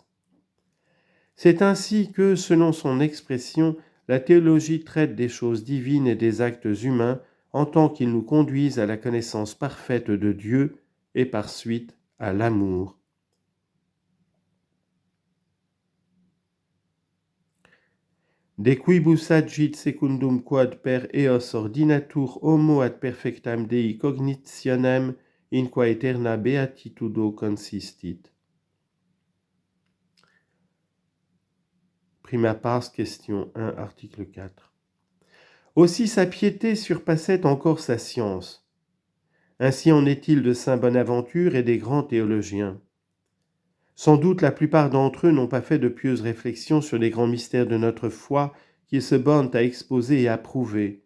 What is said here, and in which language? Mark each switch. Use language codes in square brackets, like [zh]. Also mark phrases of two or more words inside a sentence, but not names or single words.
[fr] C'est ainsi que, selon son expression, la théologie traite des choses divines et des actes humains en tant qu'ils nous conduisent à la connaissance parfaite de Dieu et par suite à l'amour. [la] De quibus agit secundum quod per eos ordinatur homo ad perfectam Dei cognitionem in qua aeterna beatitudo consistit. Prima pars, [fr] question 1, article 4. Aussi sa piété surpassait encore sa science. Ainsi en est-il de saint Bonaventure et des grands théologiens. Sans doute la plupart d'entre eux n'ont pas fait de pieuses réflexions sur les grands mystères de notre foi qu'ils se bornent à exposer et à prouver.